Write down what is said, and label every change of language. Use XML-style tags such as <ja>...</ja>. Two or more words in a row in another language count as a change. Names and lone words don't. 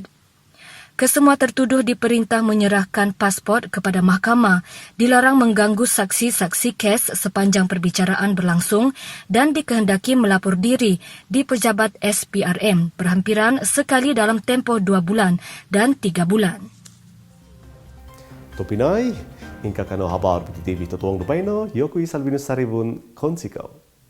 <ms>Kesemua tertuduh diperintah menyerahkan pasport kepada mahkamah, dilarang mengganggu saksi-saksi kes sepanjang perbicaraan berlangsung dan dikehendaki melapor diri di pejabat SPRM berhampiran sekali dalam tempoh 2 bulan dan 3 bulan.</ms> <dtp>Topinai, hingga kanal habar PTV Totuang Dupaino, Yokui Salvinus Saribun, Konsikau.</dtp>